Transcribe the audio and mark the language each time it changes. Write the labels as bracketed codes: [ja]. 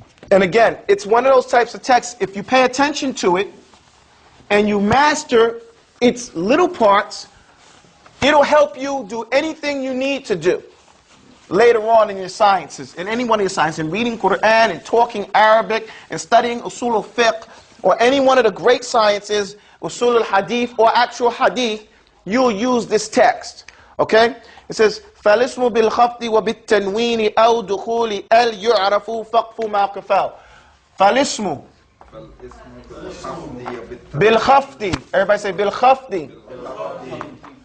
[en] And again, it's one of those types of texts, if you pay attention to it and you master its little parts, it'll help you do anything you need to do later on in your sciences, in any one of your sciences, in reading Quran and talking Arabic and studying usul al-fiqh or any one of the great sciences, usul al-hadith or actual hadith, you'll use this text. Okay? It says, [ar] فَالِاسْمُ بِالْخَفْضِ وَبِالتَّنْوِينِ أَوْ دُخُولِ أَلْ يُعْرَفُ فَقْفُ مَا قَفَاوْ. فَالِاسْمُ بِالْخَفْضِ. [en] Everybody say [ar] بِالْخَفْضِ.